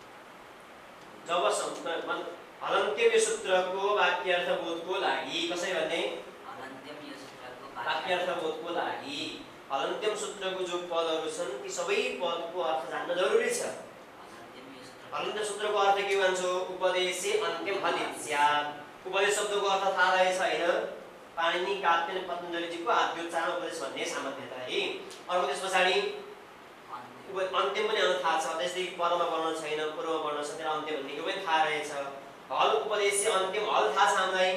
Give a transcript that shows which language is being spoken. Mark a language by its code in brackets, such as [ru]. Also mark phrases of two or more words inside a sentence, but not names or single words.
[ne] जबसम्म हलन्त्यम यो सूत्रको वाक्यार्थबोधको लागि कसै भन्ने हलन्त्यम यो सूत्रको वाक्यार्थबोधको लागि हलन्त्यम सूत्रको जो पदहरू छन् ती सबै पदको अर्थ जान्न जरुरी छ। हलन्त्यम सूत्रको अर्थ के भन्छ? [sa] उपदेशे अन्त्यम हलित स्यात्। [ne] उपदेश शब्दको अर्थ थाहा रहेछ हैन? पाणिनि कात्यायन पतञ्जलिजीको आद्योच्चारण उपदेश भन्ने सामान्यता है। अर्को त्यस पछाडि अन्त्यम पनि हामीलाई थाहा छ, त्यसदेखि परमा वर्ण छैन, पूर्वमा वर्ण छ, त्यसलाई अन्त्य भन्ने यो पनि थाहा रहेछ। हल उपदेश अन्त्यम हल थाहा छ हामीलाई?